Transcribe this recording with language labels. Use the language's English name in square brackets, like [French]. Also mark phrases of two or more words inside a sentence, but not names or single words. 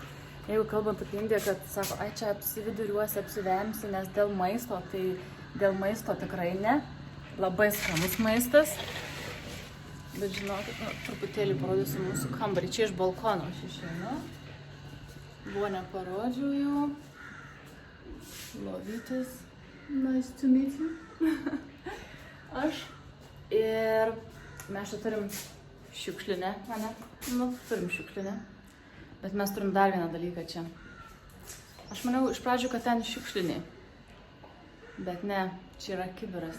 [Lithuanian] Jeigu kalbant apie Indiją, kad sako, čia apsividuriuosi, apsivemsi, nes dėl maisto, tai dėl maisto tikrai ne. Labai skanus maistas. Bet žinokit, truputėlį parodysiu mūsų kambarį. Čia iš balkono aš išeinu. Buvo neparodžiau jau. Lovytis. [English] Nice to meet you. [Lithuanian] Aš. Ir mes čia turim šiukšlinę, ne? Turim šiukšlinę. Bet mes turim dar vieną dalyką čia. Aš maniau iš pradžių, kad ten šiukšliniai. Bet ne, čia yra kibiras.